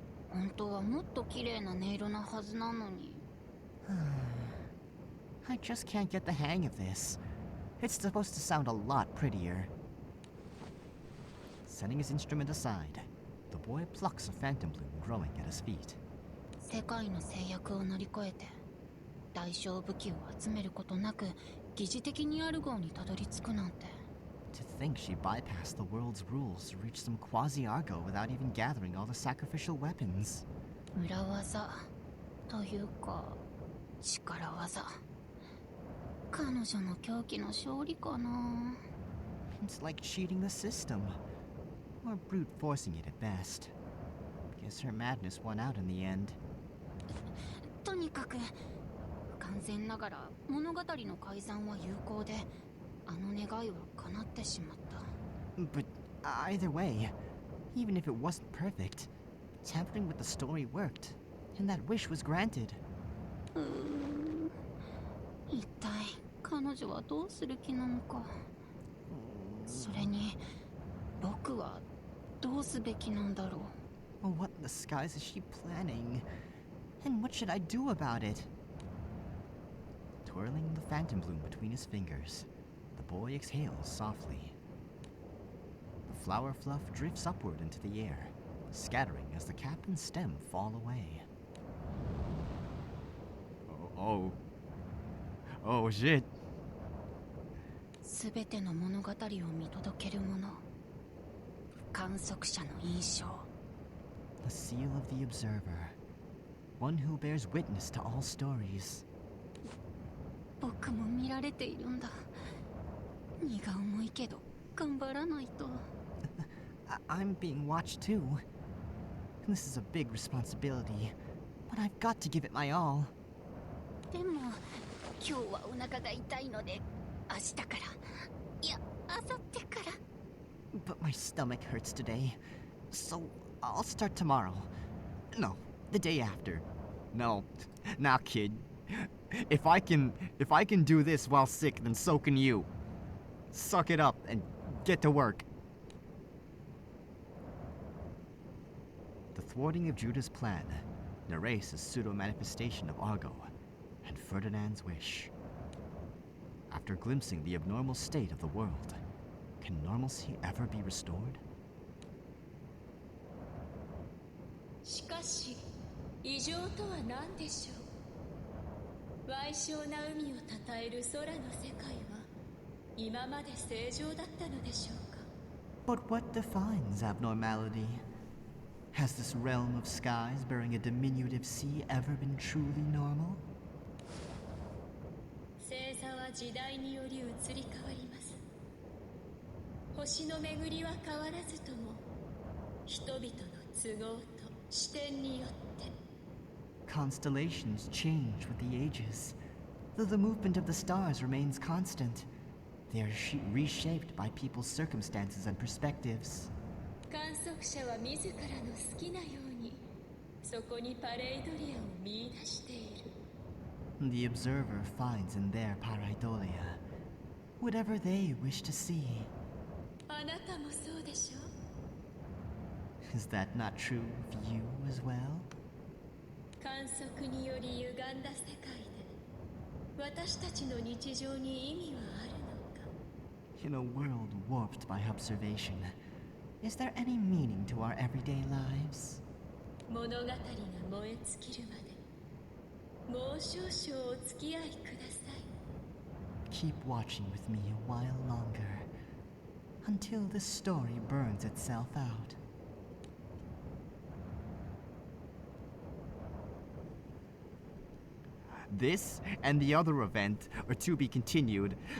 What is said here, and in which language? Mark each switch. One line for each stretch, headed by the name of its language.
Japanese: 本当はもっと綺麗な音色なはずなのに。
English: I just can't get the hang of this. It's supposed to sound a lot prettier. Setting his instrument aside, the boy plucks a phantom bloom growing at his feet.
Japanese: 世界の制約を乗り越えて大小武器を集めることなく疑似的にアルゴーにたどり着くなんて。
English: To think she bypassed the world's rules to reach some quasi-Argo without even gathering all the sacrificial weapons.
Japanese: 裏技というか力技。彼女の狂気の勝利かな。
English: It's like cheating the system, or brute forcing it at best. Guess her madness won out in the end.
Japanese: とにかく残念ながら物語の改ざんは有効で、あの願いは叶ってしまった。
English: But either way, even if it wasn't perfect, tampering with the story worked, and that wish was granted.
Japanese: 一体彼女はどうする気なのか。それに僕はどうすべきなんだろう。
English: What in the skies is she planning? And what should I do about it? Twirling the phantom bloom between his fingers, the boy exhales softly. The flower fluff drifts upward into the air, scattering as the cap and stem fall away. Oh shit.
Japanese: すべての物語を見届ける者、観測者の印象。
English: The seal of the observer, one who bears witness to all stories.
Japanese: 僕も見られているんだ。荷が重いけど頑張らないと。
English: I'm being watched too. This is a big responsibility, but I've got to give it my all.
Japanese: でも今日はお腹が痛いので明日から、いや明後日から。
English: But my stomach hurts today, so I'll start tomorrow. No, the day after. No, now kid. If I can do this while sick, then so can you. Suck it up and get to work. The thwarting of Judah's plan narrates a pseudo-manifestation of Argo and Ferdinand's wish. After glimpsing the abnormal state of the world, can normalcy ever be restored?
Japanese: しかし異常とは何でしょう。矮小な海をたたえる空の世界は今まで正常だったのでしょうか。
English: But what defines abnormality? Has this realm of skies bearing a diminutive sea ever been truly normal?
Japanese: 星座は時代により移り変わります。星の巡りは変わらずとも人々の都合と視点によって。
English: Constellations change with the ages. Though the movement of the stars remains constant, they are reshaped by people's circumstances and perspectives.
Japanese: 観測者は自らの好きなようにそこにパレイドリアを見出している。
English: The observer finds in their Pareidolia whatever they wish to see.
Japanese: あなたもそうでしょ。
English: Is that not true of you as well?
Japanese: 観測により歪んだ世界で私たちの日常に意味はあるのか。
English: In a world warped by observation, is there any meaning to our everyday lives?
Japanese: 物語が燃え尽きるまでもう少々お付き合いください。
English: Keep watching with me a while longer, until this story burns itself out. This and the other event are to be continued.